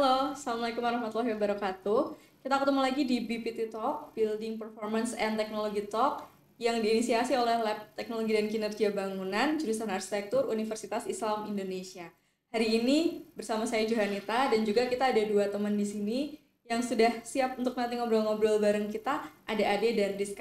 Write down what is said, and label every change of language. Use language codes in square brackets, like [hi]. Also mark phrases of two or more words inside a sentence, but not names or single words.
[id] Assalamualaikum warahmatullahi wabarakatuh. Kita ketemu lagi di BPT Talk, Building Performance and Technology Talk, yang diinisiasi oleh Lab Teknologi dan Kinerja Bangunan, jurusan Arsitektur Universitas Islam Indonesia. Hari ini bersama saya Johanita dan juga kita ada dua teman di sini yang sudah siap untuk nanti ngobrol-ngobrol bareng kita, ada Ade dan Rizka.